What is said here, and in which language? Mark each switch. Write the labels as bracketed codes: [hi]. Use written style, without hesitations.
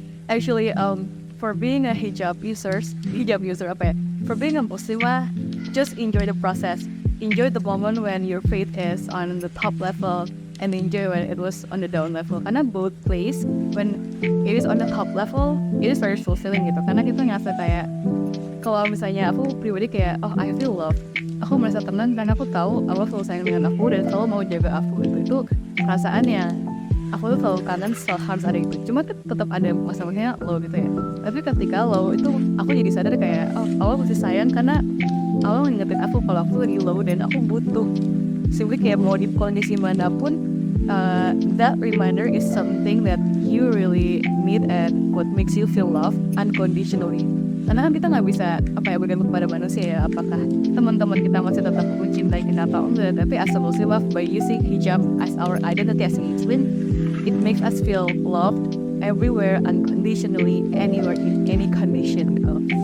[en] Actually, for being a hijab user, for being a Muslimah, just enjoy the process. Enjoy the moment when your faith is on the top level, and enjoy when it was on the down level. Karena both place, when it is on the top level, it is very fulfilling gitu. [id] Karena kita ngerasa kayak, kalau misalnya aku pribadi kayak, [en] oh I feel love. [id] Aku merasa tenang karena aku tahu Allah selalu sayang dengan aku dan selalu mau jaga aku. Itu perasaannya. Aku tuh selalu kangen harus ada itu. Cuma tetap ada masa-masanya low gitu ya. Tapi ketika low itu aku jadi sadar kayak, oh Allah masih sayang karena Allah ngingetin aku kalau aku lagi low dan aku butuh. [en] Simply [id] kayak mau di kondisi manapun, [en] that reminder is something that you really need and what makes you feel love unconditionally. [id] Karena kan kita nggak bisa bergantung pada manusia ya, apakah teman-teman kita masih tetap mencintai kita atau enggak. [en] Tapi as a Muslim, by using hijab as our identity as a Muslim, it makes us feel loved everywhere unconditionally, anywhere, in any condition gitu.